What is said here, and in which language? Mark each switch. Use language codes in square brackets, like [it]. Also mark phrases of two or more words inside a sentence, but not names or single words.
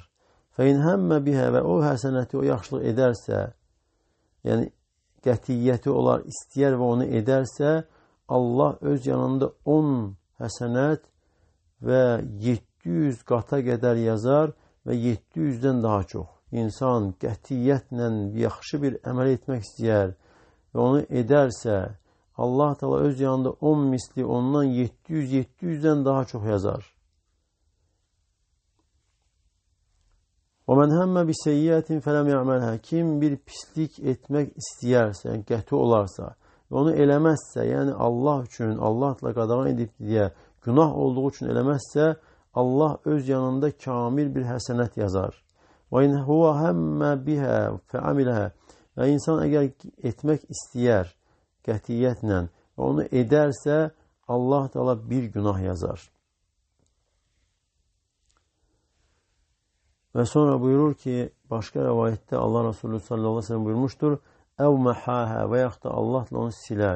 [ar] فإن هم بها [az] və o həsənəti, o yaxşılıq edərsə, yəni qətiyyəti olar, istəyər və onu edərsə, Allah öz yanında 10 həsənət və 700 qata qədər yazar və 700-dən daha çox. İnsan qətiyyətlə yaxşı bir əməl etmək istəyər və onu edərsə, Allah Teala öz yanında 10 misli, ondan 700-dən daha çox yazar. [ar] وَمَنْ هَمَّ بِسَيِّئَةٍ فَلَمْ يَعْمَلْهَا. [az] Kim bir pislik etmək istəyərsə, yəni qəti olarsa və onu eləməzsə, yəni Allah üçün, Allahla qadağan edib deyə günah olduğu üçün eləməzsə, Allah öz yanında kamil bir həsənət yazar. [ar] وَاِنْ هُوَ هَمَّ بِهَا فَعَمِلَهَا. [az] Və insan əgər etmək istəyər qətiyyətlə və onu edərsə, Allah Teala bir günah yazar. Və sonra buyurur ki, başqa rəvayətdə Allah Resulü [ar] صلى الله عليه وسلم [az] buyurmuşdur, [ar] أو محاها [az] və yaxud da Allahla onu silər.